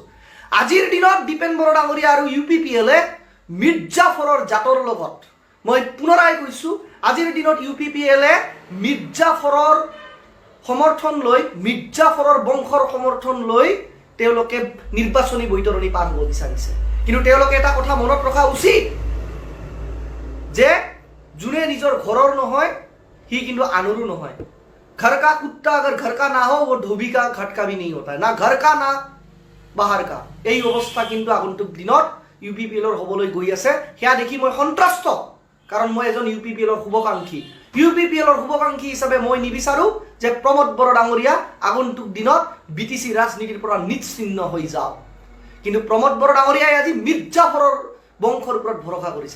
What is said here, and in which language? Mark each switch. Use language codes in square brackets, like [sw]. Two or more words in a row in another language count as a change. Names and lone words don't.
[as] আজিৰ দিনত দীপেন বড়ো ডাঙৰীয়া আৰু UPPLে মিৰ্জাফৰৰ জাতৰ লগত, মই পুনৰাই কৈছোঁ, আজিৰ দিনত UPPLে মিৰ্জাফৰৰ সমৰ্থন লৈ, মিৰ্জাফৰৰ বংশৰ সমৰ্থন লৈ তেওঁলোকে নিৰ্বাচনী বৈতৰণি পাৰ হ'ব বিচাৰিছে। কিন্তু তেওঁলোকে এটা কথা মনত ৰখা উচিত যে যোনে নিজৰ ঘৰৰ নহয় সি কিন্তু আনৰো নহয়। [hi] घर का कुत्ता अगर घर का ना हो वो धोबी का खटका भी नहीं होता है, ना घर का ना बाहर का। [as] এই অৱস্থা কিন্তু আগন্তুক দিনত UPPLৰ হ'বলৈ গৈ আছে। সেয়া দেখি মই সন্ত্ৰস্ত, কাৰণ মই এজন UPPLৰ শুভাকাংক্ষী। UPPLৰ শুভাকাংক্ষী হিচাপে মই নিবিচাৰোঁ যে প্ৰমোদ বড়ো ডাঙৰীয়া আগন্তুক দিনত BTC ৰাজনীতিৰ পৰা নিশ্চিহ্ন হৈ যাওক। কিন্তু প্ৰমোদ বড়ো ডাঙৰীয়াই আজি মিৰ্জাফৰৰ বংশৰ ওপৰত ভৰসা কৰিছে।